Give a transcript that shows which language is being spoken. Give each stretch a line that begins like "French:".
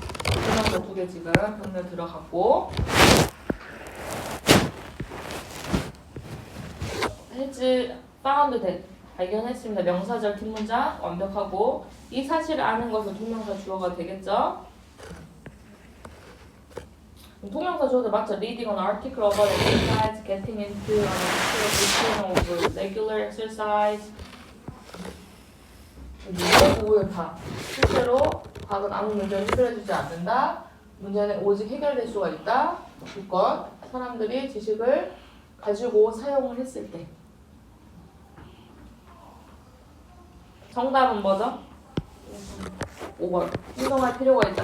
Korean: 이런 거 두 개 지금 병렬 들어갔고 해지
English: found that
Korean: 발견했습니다. 명사절 뒷문장 완벽하고 이 사실을 아는 것은 동명사 주어가 되겠죠. 동명사 주어도 맞죠.
English: Reading an article about exercise, getting into an actual routine of regular exercise.
Korean: 모두 다 실제로 과학은 아무 문제를 해결해주지 않는다. 문제는 오직 해결될 수가 있다. 조건 사람들이 지식을 가지고 사용을 했을 때. 정답은 뭐죠? 5번. 행동할 필요가 있다.